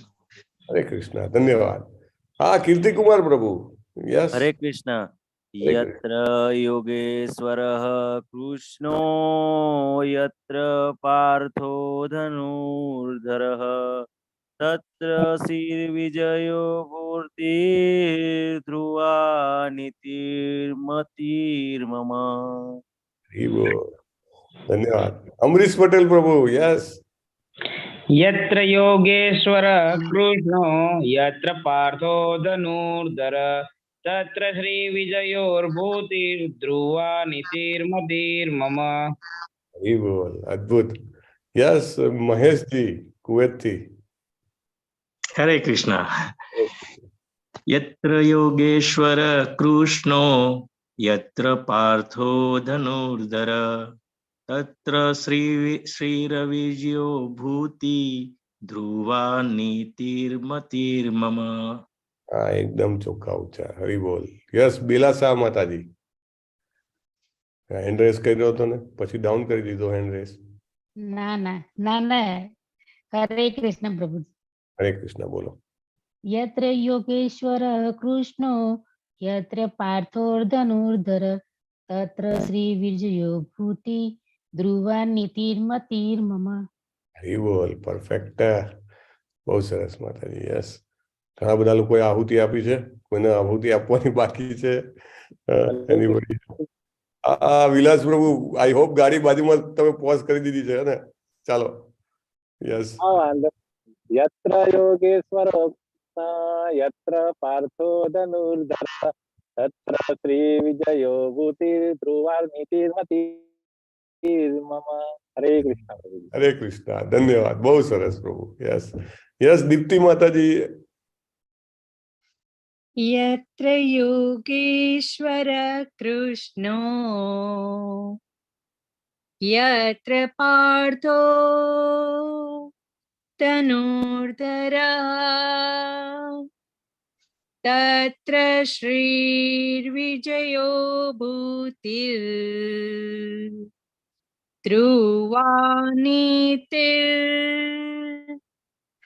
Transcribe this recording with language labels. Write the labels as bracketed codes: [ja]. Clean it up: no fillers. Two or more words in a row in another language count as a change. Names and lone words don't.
[hi] हरे कृष्ण. धन्यवाद. हाँ, कीर्ति कुमार प्रभु. यस. हरे कृष्ण. [sa] यत्र योगेश्वरः कृष्णो यत्र पार्थो धनुर्धरः तत्र श्रीर्विजयो भूति ध्रुवा नीतिर्मतिर्मम. [hi] धन्यवाद. अमरीश पटेल प्रभु. यस. [sa] यत्र योगेश्वर कृष्णो यत्र पार्थो धनुर्धर तत्र श्री विजयोर्भूतिर्ध्रुवा नीतिर्मतिर्मम. [hi] बोल, अद्भुत. यस, महेश जी कुवैत थी. हरे कृष्ण. [sa] यत्र योगेश्वर कृष्णो यत्र पार्थो धनुर्धर तत्र श्रीरविजयो भूति ध्रुवा नीतिर्मतिर्मम. [hi] हाँ, [gu] एकदम ચોખ્ખા ઉચ્ચાર. હરી બોલ. યસ, બેલાસા માતાજી. [en] hand raise [gu] કર્યો હતો ને પછી ડાઉન કરી દીધો [en] hand raise. [gu] ના ના ના ના. હરે કૃષ્ણ પ્રભુ. હરે કૃષ્ણ. બોલો. [sa] यत्र योगेश्वरः कृष्णो यत्र पार्थो धनुर्धर तत्र श्रीविजयो भूति ध्रुवा नीतिर्मतिर्मम. [gu] હરી બોલ. પરફેક્ટ. બહુ સરસ માતાજી. યસ. ઘણા બધા લોકોએ આહુતિ આપી છે, કોઈને આહુતિ આપવાની બાકી છે. એનીબડી? વિલાસ પ્રભુ, [en] I hope [gu] ગાડી બાજુમાં તમે પોઝ કરી દીધી છે ને? ચાલો. યસ. [sa] यत्र योगेश्वर यत्र पार्थो धनुर्धर तत्र श्री विजयो भूतिर्ध्रुवा नीतिर्मतिर्मम. [hi] हरे कृष्ण प्रभु. हरे कृष्ण. धन्यवाद. बहुत सरस प्रभु. यस. यस, दीप्ति माता जी. [sa] यत्र योगेश्वर कृष्णो यत्र पार्थो धनुर्धरः तत्र श्रीर्विजयो भूतिर्ध्रुवा नीतिर्मतिर्मम.